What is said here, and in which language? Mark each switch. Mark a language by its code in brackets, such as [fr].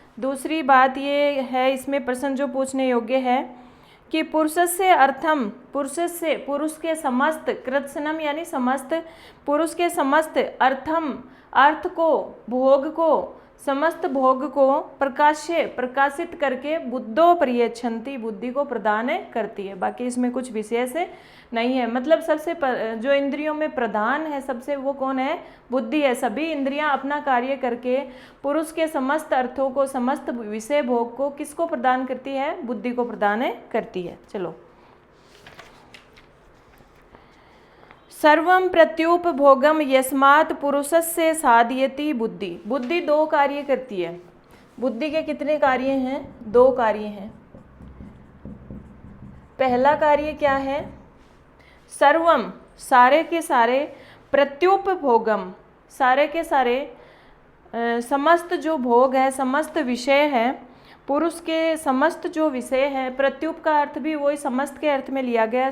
[hi] दूसरी बात ये है, इसमें प्रश्न जो पूछने योग्य है कि पुरुषस्य अर्थम, पुरुषस्य पुरुष के समस्त, कृत्स्नम यानी समस्त, पुरुष के समस्त अर्थम अर्थ को, भोग को, समस्त भोग को प्रकाश्य प्रकाशित करके [sa] बुद्धो परियच्छन्ति [hi] बुद्धि को प्रदान करती है। बाकी इसमें कुछ विशेष नहीं है। मतलब सबसे जो इंद्रियों में प्रधान है सबसे, वो कौन है? बुद्धि है। सभी इंद्रियां अपना कार्य करके पुरुष के समस्त अर्थों को, समस्त विषय भोग को किसको प्रदान करती है? बुद्धि को प्रदान करती है। चलो, [sa] सर्वं प्रत्युपभोगम यस्मात् पुरुषस्य साधयति बुद्धि। [hi] बुद्धि दो कार्य करती है। बुद्धि के कितने कार्य हैं? दो कार्य हैं। पहला कार्य क्या है? सर्वम सारे के सारे, प्रत्युपभोगम सारे के सारे, समस्त जो भोग है, समस्त विषय है, पुरुष के समस्त जो विषय है, प्रत्युप का अर्थ भी वही समस्त के अर्थ में लिया गया है।